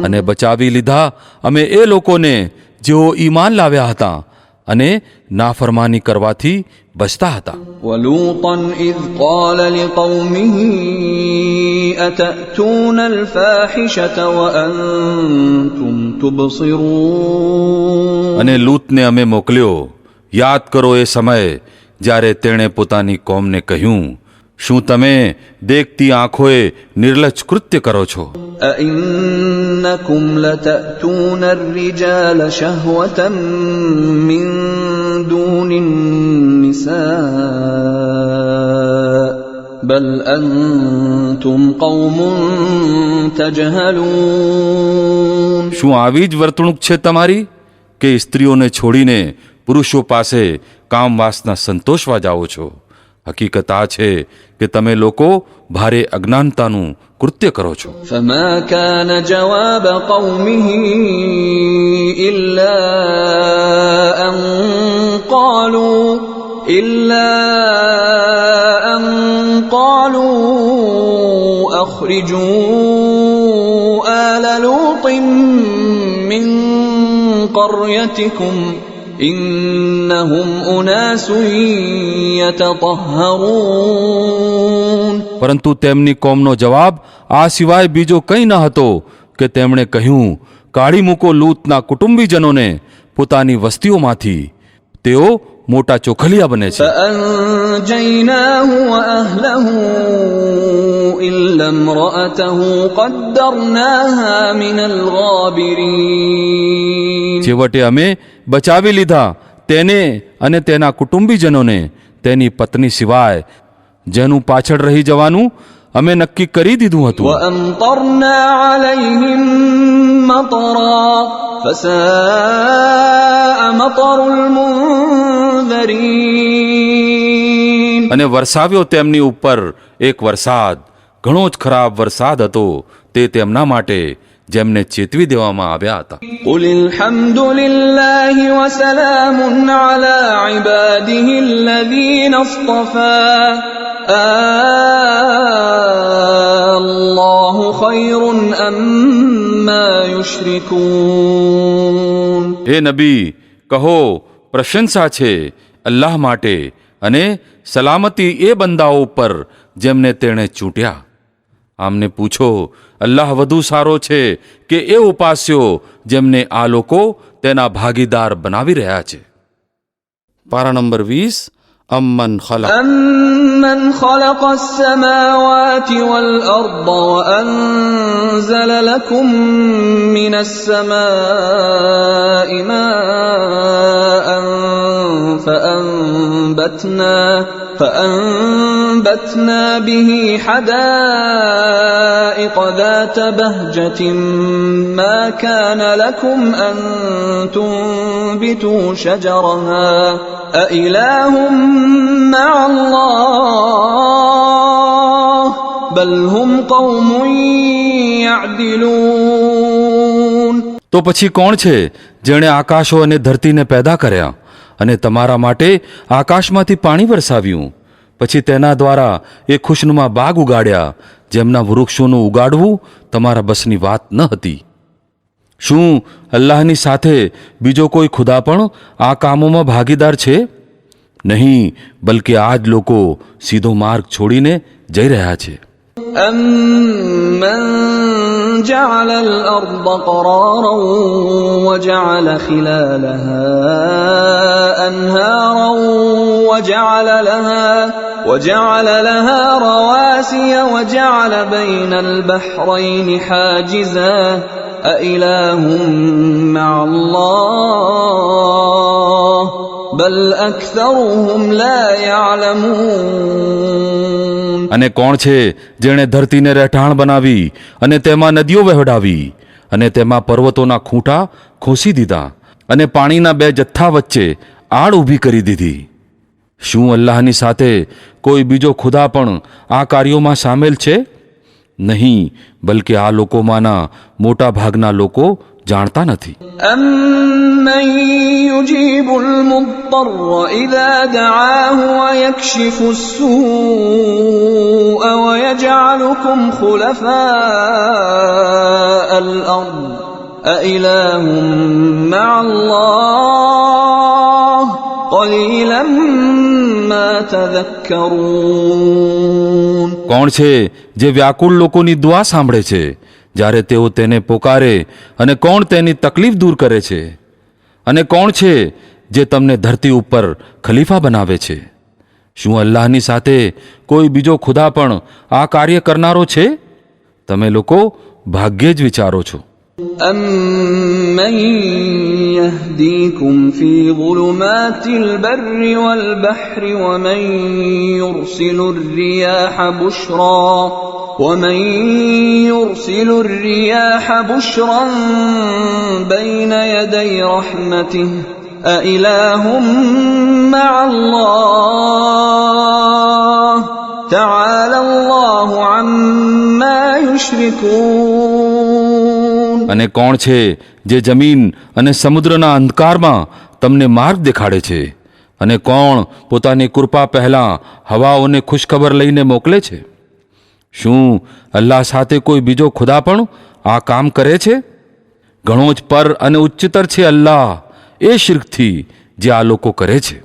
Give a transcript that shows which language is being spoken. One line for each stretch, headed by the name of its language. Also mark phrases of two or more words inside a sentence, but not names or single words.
Gujarati: અને બચાવી લીધા અમે એ લોકોને જેઓ ઈમાન લાવ્યા હતા અને નાફરમાની કરવાથી બચતા હતા.
Arabic: ولوطا إذ قال لقومه أتأتون الفاحشة وأنتم تبصرون.
Gujarati: અને લૂતને અમે મોકલ્યો. યાદ કરો એ સમયે જ્યારે તેણે પોતાની કોમને કહ્યું, શું તમે દેખતી આંખોએ નિર્લજ્જ કૃત્ય કરો છો?
Arabic: أئنكم لتأتون الرجال شهوة من دون النساء بل أنتم قوم تجهلون.
Gujarati: શું આવી જ વર્તણૂક છે તમારી કે સ્ત્રીઓને છોડીને પુરુષો પાસે કામ વાસના સંતોષવા જાઓ છો? હકીકત આ છે કે તમે લોકો ભારે અજ્ઞાનતાનું કૃત્ય કરો છો.
Arabic: فما كان جواب قومه إلا أن قالوا أخرجوا آل لوط من قريتكم إنهم أناس يتطهرون.
Gujarati: પરંતુ તેમની કોમનો જવાબ આ સિવાય બીજો કંઈ ન હતો કે તેમણે કહ્યું, કાઢી મૂકો લૂતના કુટુંબીજનોને પોતાની વસ્તીઓમાંથી, તેઓ મોટા ચોખલિયા બને છે.
Arabic: فأنجيناه وأهله إلا امرأته قدرناها من الغابرين.
Gujarati: છેવટે અમે બચાવી લીધા તેને અને તેના કુટુંબીજનોને, તેની પત્ની સિવાય, જેનું પાછળ રહી જવાનું અમે નક્કી કરી દીધું હતું.
Arabic: وأمطرنا عليهم مطرا فساء مطر المنذرين.
Gujarati: અને વરસાવ્યો તેમની ઉપર એક વરસાદ, ઘણો જ ખરાબ વરસાદ હતો તે તેમના માટે જેમને ચેતવી દેવામાં આવ્યા હતા.
Arabic: قل الحمد لله وسلام على عباده الذين اصطفى الله خير أما يشركون.
Gujarati: હે નબી, કહો પ્રશંસા છે અલ્લાહ માટે અને સલામતી એ બંદાઓ પર જેમને તેણે ચૂંટ્યા. આમને પૂછો, અલ્લાહ વધુ સારો છે કે એ ઉપાસ્યો જેમને આ લોકો તેના ભાગીદાર બનાવી રહ્યા છે. પારા નંબર 20.
Arabic: أمن خلق أَمَّنْ خَلَقَ السَّمَاوَاتِ وَالْأَرْضَ وَأَنزَلَ لَكُم مِّنَ السَّمَاءِ مَاءً فَأَنبَتْنَا بِهِ حَدَائِقَ ذَاتَ بَهْجَةٍ مَّا كَانَ لَكُمْ أَن تُنبِتُوا شَجَرَهَا أَإِلَٰهٌ مَّعَ اللَّهِ بَلْ هُمْ قَوْمٌ يَعْدِلُونَ.
Gujarati: તો પછી કોણ છે જેણે આકાશો અને ધરતીને પેદા કર્યા અને તમારા માટે આકાશમાંથી પાણી વરસાવ્યું, પછી તેના દ્વારા એ ખુશનુમા બાગ ઉગાડ્યા જેમના વૃક્ષોનું ઉગાડવું તમારા બસની વાત ન હતી? શું અલ્લાહની સાથે બીજો કોઈ ખુદા પણ આ કામોમાં ભાગીદાર છે? નહીં, બલકે આ જ લોકો સીધો માર્ગ છોડીને જઈ રહ્યા છે.
Arabic: أَمَّنْ جَعَلَ الْأَرْضَ قَرَارًا وَجَعَلَ خِلَالَهَا أنهارا وجعل لها رواسي وجعل بين البحرين حاجزا أإله مع الله بل أكثرهم لا يعلمون.
Gujarati: અને કોણ છે જેણે ધરતીને રહેઠાણ બનાવી અને તેમાં નદીઓ વહેવડાવી અને તેમાં પર્વતોના ખૂંટા ખોસી દીધા અને પાણીના બે જથ્થા વચ્ચે આડ ઊભી કરી દીધી. શું અલ્લાહની સાથે કોઈ બીજો ખુદા પણ આ કાર્યોમાં સામેલ છે? નહીં, બલકે આ લોકોમાંના મોટા ભાગના લોકો જાણતા નથી.
Arabic: أَمَّن يُجِيبُ الْمُضْطَرَّ إِذَا دَعَاهُ وَيَكْشِفُ السُّوءَ وَيَجْعَلُكُمْ خُلَفَاءَ الْأَرْضِ أَإِلَٰهٌ مَّعَ اللَّهِ قَلِيلًا مَّا تَذَكَّرُونَ.
Gujarati: કોણ છે જે વ્યાકુળ લોકોની દુઆ સાંભળે છે જ્યારે તેઓ તેને પોકારે, અને કોણ તેની તકલીફ દૂર કરે છે? અને કોણ છે જે તમને ધરતી ઉપર ખલીફા બનાવે છે? શું અલ્લાહની સાથે કોઈ બીજો ખુદા પણ આ કાર્ય કરનારો છે? તમે લોકો ભાગ્યે જ વિચારો છો.
Arabic: أَمَّن يَهْدِيكُمْ فِي ظُلُمَاتِ الْبَرِّ وَالْبَحْرِ وَمَن يُرْسِلُ الرِّيَاحَ بُشْرًا بَيْنَ يَدَيْ رَحْمَتِهِ أَإِلَٰهٌ مَّعَ اللَّهِ تَعَالَى اللَّهُ عَمَّا يُشْرِكُونَ.
Gujarati: અને કોણ છે જે જમીન અને સમુદ્રના અંધકારમાં તમને માર્ગ દેખાડે છે? અને કોણ પોતાની કૃપા પહેલાં હવાઓને ખુશખબર લઈને મોકલે છે? શું અલ્લાહ સાથે કોઈ બીજો ખુદા પણ આ કામ કરે છે? ઘણો જ પર અને ઉચ્ચતર છે અલ્લાહ એ શિર્કથી જે આ લોકો કરે છે.